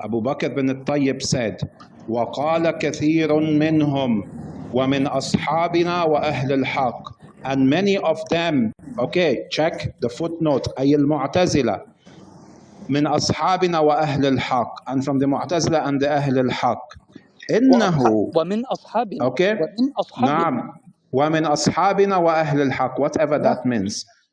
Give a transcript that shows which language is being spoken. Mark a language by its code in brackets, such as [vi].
[ar] Abu Bakr bin al-Tayyib said, وقال كثير منهم ومن أصحابنا وأهل الحق. [en] And many of them, okay, check the footnote, [ar] أي المعتزلة من أصحابنا وأهل الحق, [en] and from the معتزلة and the أهل الحق. [ar] إنه ومن أصحابنا. [en] Okay. [ar] ومن أصحابنا. نعم. ومن أصحابنا وأهل الحق, [en] whatever that means.